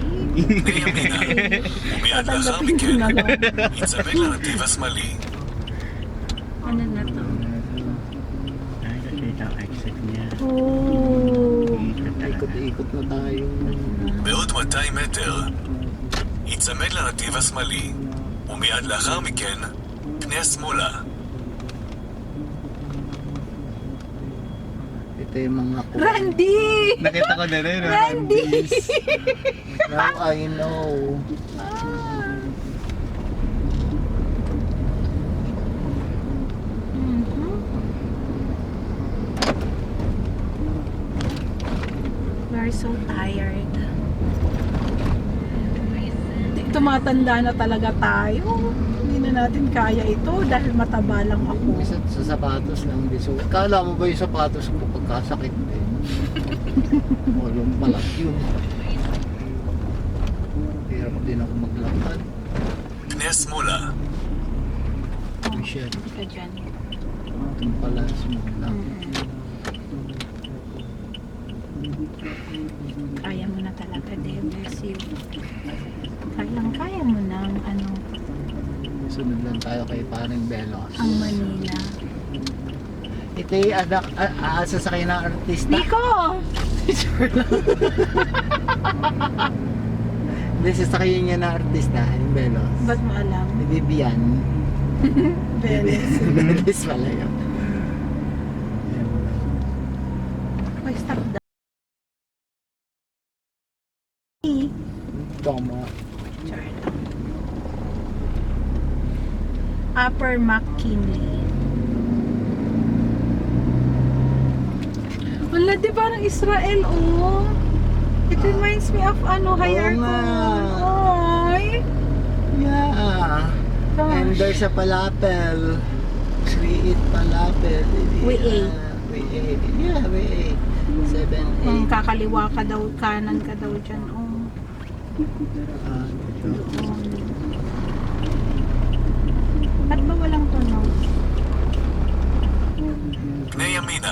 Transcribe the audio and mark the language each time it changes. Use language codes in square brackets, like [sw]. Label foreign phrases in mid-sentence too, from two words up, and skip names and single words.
[he] לימינה, ומיד לאחר מכן, ייצמד לנתיב השמאלי. [tl] Ano na to? Ay, nakita ang exit niya. Oh. Ikot-ikot na tayo. [he] בעוד 200 מטר, ייצמד לנתיב השמאלי, ומיד לאחר מכן, פנה שמאלה. [tl] Ito yung mga Randy! Nakita ko na rin. Randy! [en] Now I know. We're so tired. [tl] Tumatanda na talaga tayo. Hindi na natin kaya ito dahil mataba lang ako. Isa sa sapatos lang. So, kala mo ba yung sapatos ko pagkasakit din? Walang palat yun. Hirap din ako maglakad. [he] פנה שמאלה. [tl] Michelle, Ka dyan. itong pala small. Kaya mo na talaga, Dave. [en] Bless you. [tl] Kaya mo ng ano, Sunod lang tayo kay Paring Belos. ang Manila. Ito yung anak, sasakay ng artista. Nico! Hindi, sasakay niya ng artista, yung Belos. Ba't mo alam? Ni Vivian. Beles. Beles pala yun. [en] Why stop that? [tl] Tama. Upper McKinley. Wala, di ba ng Israel, oh? [en] It reminds me of ano, higher [tl] nga. Ay! [en] Yeah. And Gosh. there's a falafel. We eat falafel. We ate. We ate. Yeah, we ate. 7, 8. [tl] Kakaliwa ka daw, kanan ka daw dyan, oh. Ba't ba walang tunog? [he] פנה ימינה.